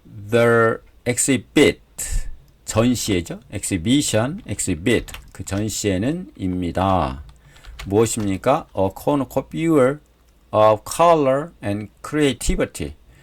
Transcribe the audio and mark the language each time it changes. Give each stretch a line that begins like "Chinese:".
English: The exhibit
Korean: 전시회죠. exhibit 그 전시회는 입니다. 무엇입니까?
English: A cornucopia of color and creativity.